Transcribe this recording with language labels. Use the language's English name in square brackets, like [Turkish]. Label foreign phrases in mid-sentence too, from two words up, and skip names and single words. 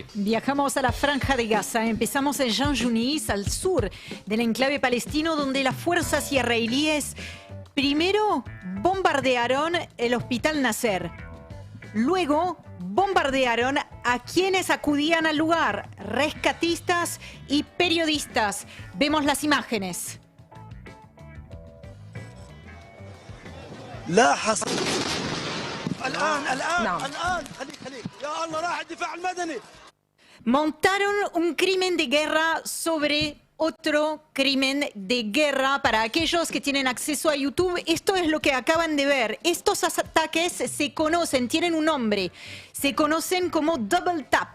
[Spanish] Viajamos a la Franja de Gaza. Empezamos en Jan Yunis, al sur del enclave palestino, donde las fuerzas israelíes primero bombardearon el hospital Nasser. Luego bombardearon a quienes acudían al lugar, rescatistas y periodistas. Vemos las imágenes. [Arabic] لا حصل الآن خليك يا الله راح الدفاع المدني. [Spanish] Montaron un crimen de guerra sobre otro crimen de guerra. Para aquellos que tienen acceso a YouTube, esto es lo que acaban de ver. Estos ataques se conocen, tienen un nombre. Se conocen como [English] double tap.